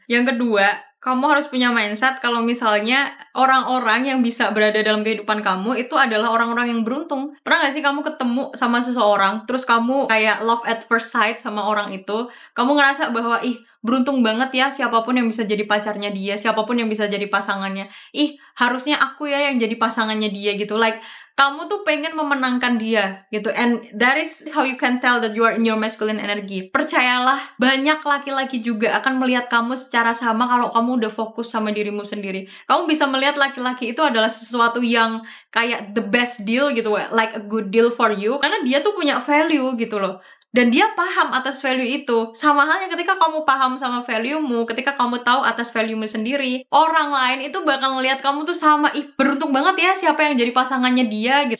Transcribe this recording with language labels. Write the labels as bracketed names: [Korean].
[Indonesian] Yang kedua, kamu harus punya mindset kalau misalnya orang-orang yang bisa berada dalam kehidupan kamu itu adalah orang-orang yang beruntung. Pernah gak sih kamu ketemu sama seseorang, terus kamu kayak love at first sight sama orang itu, kamu ngerasa bahwa, ih, beruntung banget ya siapapun yang bisa jadi pacarnya dia, siapapun yang bisa jadi pasangannya. Ih, harusnya aku ya yang jadi pasangannya dia gitu. [English] Like, [Indonesian] kamu tuh pengen memenangkan dia gitu, [English] and that is how you can tell that you are in your masculine energy. [Indonesian] Percayalah, banyak laki-laki juga akan melihat kamu secara sama kalau kamu udah fokus sama dirimu sendiri. Kamu bisa melihat laki-laki itu adalah sesuatu yang kayak the best deal gitu, [English] like a good deal for you, [Indonesian] karena dia tuh punya value gitu loh. Dan dia paham atas value itu. Sama halnya ketika kamu paham sama value-mu, ketika kamu tahu atas value-mu sendiri, orang lain itu bakal ngelihat kamu tuh sama, ih, beruntung banget ya siapa yang jadi pasangannya dia gitu.